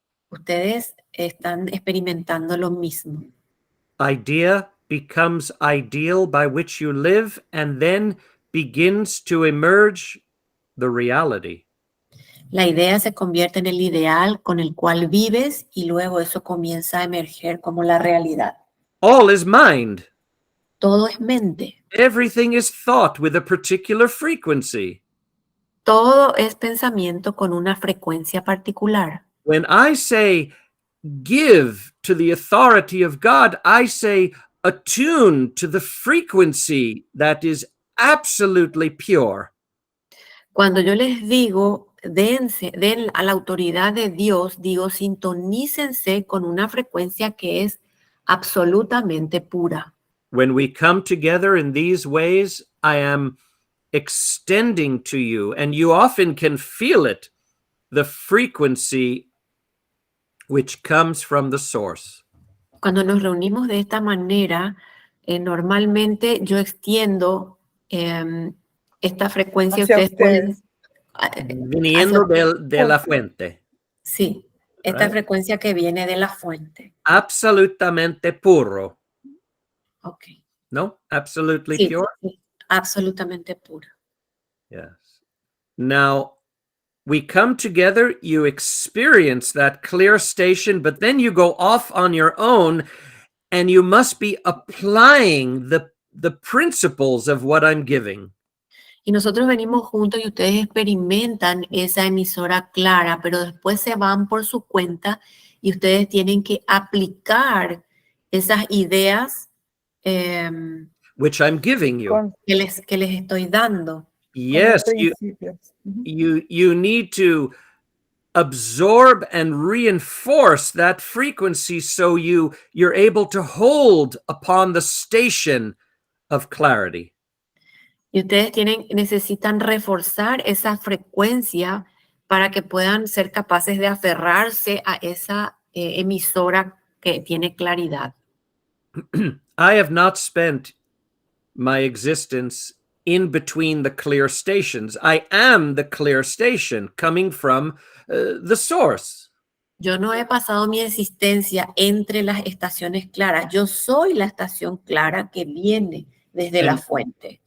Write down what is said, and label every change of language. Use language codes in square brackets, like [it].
[es] Ustedes están experimentando lo mismo. [en] Idea becomes ideal by which you live, and then begins to emerge the reality. [es] La idea se convierte en el ideal con el cual vives y luego eso comienza a emerger como la realidad. [en] All is mind. [es] Todo es mente. [en] Everything is thought with a particular frequency. [es] Todo es pensamiento con una frecuencia particular. [en] When I say give to the authority of God, I say attune to the frequency that is absolutely pure. [es] Cuando yo les digo, den a la autoridad de Dios, digo, sintonícense con una frecuencia que es absolutamente pura. [en] When we come together in these ways, I am extending to you, and you often can feel it, the frequency which comes from the source. [es] Cuando nos reunimos de esta manera, normalmente yo extiendo esta frecuencia. Hacia ustedes. Viniendo de la fuente. Sí, esta [en] Right. [es] frecuencia que viene de la fuente. Absolutamente puro. [en] Ok. No? Absolutely [es] Sí, [en] pure? [es] sí, absolutamente pura. [en] Yes. Now, we come together, you experience that clear station, but then you go off on your own, and you must be applying the principles of what I'm giving. [es] Y nosotros venimos juntos y ustedes experimentan esa emisora clara, pero después se van por su cuenta y ustedes tienen que aplicar esas ideas [en] Which I'm giving you. [es] Con que les estoy dando. [en] Yes, [es] principios. Ujú. [en] you need to absorb and reinforce that frequency so you're able to hold upon the station of clarity. [es] Y ustedes necesitan reforzar esa frecuencia para que puedan ser capaces de aferrarse a esa emisora que tiene claridad. [en] I have not spent my existence in between the clear stations. I am the clear station coming from the source. [es] Yo no he pasado mi existencia entre las estaciones claras. Yo soy la estación clara que viene desde la fuente.